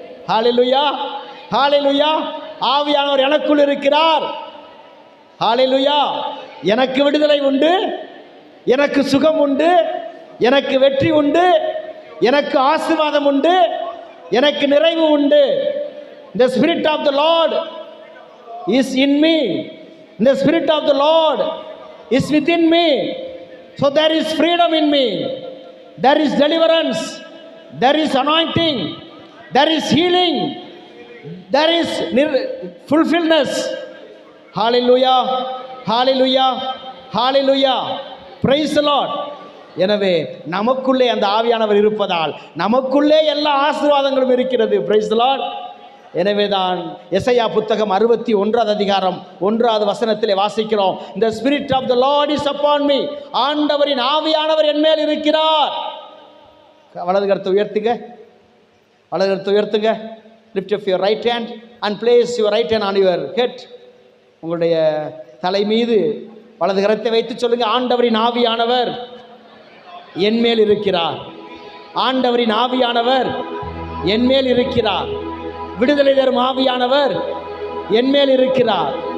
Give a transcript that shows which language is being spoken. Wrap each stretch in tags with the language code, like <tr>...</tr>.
<ta>ஹல்லேலூயா, ஹல்லேலூயா. ஆவியானவர் எனக்குள் இருக்கிறார். ஹல்லேலூயா. எனக்கு விடுதலை உண்டு, எனக்கு சுகம் உண்டு, எனக்கு வெற்றி உண்டு, எனக்கு ஆசீர்வாதம் உண்டு, எனக்கு நிறைவு உண்டு.</ta> <en>The Spirit of the Lord is in me. The Spirit of the Lord is within me. So there is freedom in me. There is deliverance. There is anointing. There is healing. There is fulfillment. Hallelujah. Hallelujah. Hallelujah. Praise the Lord.</en> <ta>எனவே நமக்குள்ளே அந்த ஆவியானவர் இருப்பதால் நமக்குள்ளே எல்லா ஆசீர்வாதங்களும் இருக்கிறது.</ta> <en>Praise the Lord.</en> <ta>எனவே தான் எசையா புத்தகம் 61 அதிகாரம் 1 வசனத்திலே வாசிக்கிறோம்,</ta> <en>The Spirit of the Lord is upon me.</en> <ta>ஆண்டவரின் ஆவியானவர் என் மேல் இருக்கிறார். வலது கரத்தை உயர்த்துங்க, வலது கரத்தை உயர்த்துங்க.</ta> <en>Lift up your right hand and place your right hand on your head.</en> <ta>உங்களுடைய தலை மீது வலது கரத்தை வைத்து சொல்லுங்க, ஆண்டவரின் ஆவியானவர் என் மேல் இருக்கிறார். ஆண்டவரின் ஆவியானவர் என் மேல் இருக்கிறார். விடுதலை தரும் ஆவியானவர் என் மேல் இருக்கிறார்.</ta>